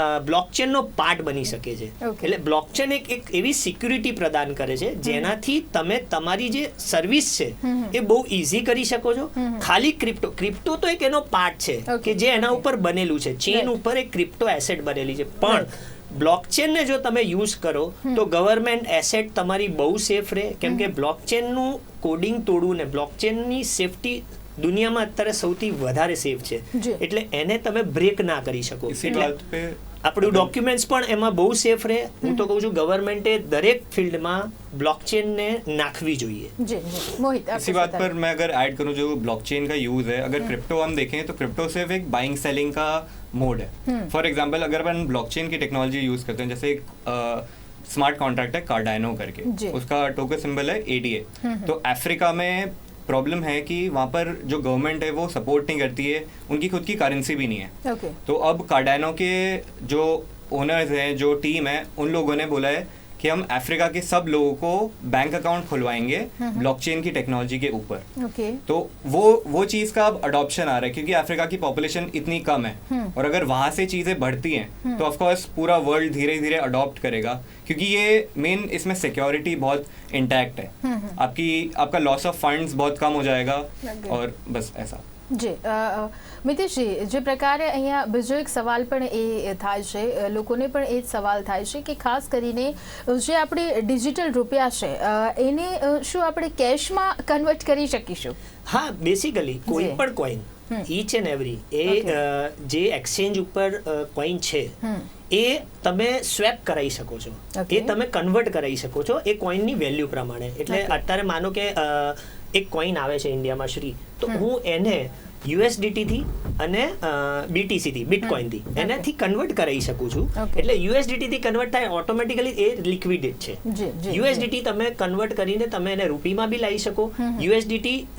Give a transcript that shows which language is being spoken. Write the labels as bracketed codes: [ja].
[gu] બ્લોકચેનનો part બની શકે છે એટલે બ્લોકચેન એક એવી સિક્યુરિટી પ્રદાન કરે છે જેનાથી તમે તમારી જે સર્વિસ છે એ બહુ ઇઝી કરી શકો છો ખાલી ક્રિપ્ટો તો એક એનો પાર્ટ છે કે જે એના ઉપર બનેલું છે ચેન ઉપર એક ક્રિપ્ટો એસેટ બનેલી છે પણ બ્લોકચેનને જો તમે યુઝ કરો તો ગવર્મેન્ટ એસેટ તમારી બહુ સેફ રહે કેમ કે બ્લોકચેનનું કોડિંગ તોડવું ને બ્લોકચેનની સેફટી દુનિયામાં અત્યારે સૌથી વધારે સેફ છે એટલે એને તમે બ્રેક ના કરી શકો એટલે આપણું ડોક્યુમેન્ટ્સ પણ એમાં બહુ સેફ રહે હું તો કહું છું ગવર્મેન્ટે દરેક ફિલ્ડમાં બ્લોકચેનને નાખવી જોઈએ [hi] जी मोहित इसी बात पर मैं अगर ऐड करूं जो ब्लॉकचेन का यूज है अगर क्रिप्टो हम देखें तो क्रिप्टो सिर्फ एक बाइंग सेलिंग का मोड है फॉर एग्जांपल अगर अपन ब्लॉकचेन की टेक्नोलॉजी यूज करते हैं जैसे एक स्मार्ट कॉन्ट्रैक्ट है कार्डानो करके उसका टोकन सिंबल है ADA तो अफ्रीका में प्रॉब्लम है कि वहाँ पर जो गवर्नमेंट है वो सपोर्ट नहीं करती है उनकी खुद की करेंसी भी नहीं है तो अब कार्डानो के जो ओनर्स हैं जो टीम है उन लोगों ने बोला है कि हम अफ्रीका के सब लोगों को बैंक अकाउंट खुलवाएंगे ब्लॉकचेन की टेक्नोलॉजी के ऊपर तो वो चीज़ का अब अडॉप्शन आ रहा है क्योंकि अफ्रीका की पॉपुलेशन इतनी कम है और अगर वहाँ से चीज़ें बढ़ती हैं तो ऑफकोर्स पूरा वर्ल्ड धीरे धीरे अडॉप्ट करेगा क्योंकि ये मेन इसमें सिक्योरिटी बहुत इंटैक्ट है आपका लॉस ऑफ फंड्स बहुत कम हो जाएगा और बस ऐसा [gu] જી મિતેશજી જે પ્રકારે અહીંયા બીજો એક સવાલ પણ એ થાય છે લોકોને પણ એ જ સવાલ થાય છે કે ખાસ કરીને જે આપણી ડિજિટલ રૂપિયા છે એને શું આપણે કેશમાં કન્વર્ટ કરી શકીશું હા બેસિકલી કોઈ પણ કોઈન ઈચ એન્ડ એવરી એ જે એક્સચેન્જ ઉપર કોઈન છે એ તમે સ્વેપ કરાવી શકો છો એ તમે કન્વર્ટ કરાવી શકો છો એ કોઈનની વેલ્યુ પ્રમાણે એટલે અત્યારે માનો કે એક કોઈન આવે છે ઇન્ડિયામાં શ્રી તો હું એને USDT થી અને BTC થી બિટકોઈન થી એનાથી કન્વર્ટ કરાવી શકું છું એટલે USDT થી કન્વર્ટ થાય ઓટોમેટિકલી એ લિક્વિડેટ છે USDT તમે કન્વર્ટ કરીને તમે એને રૂપીમાં બી લાવી શકો USDT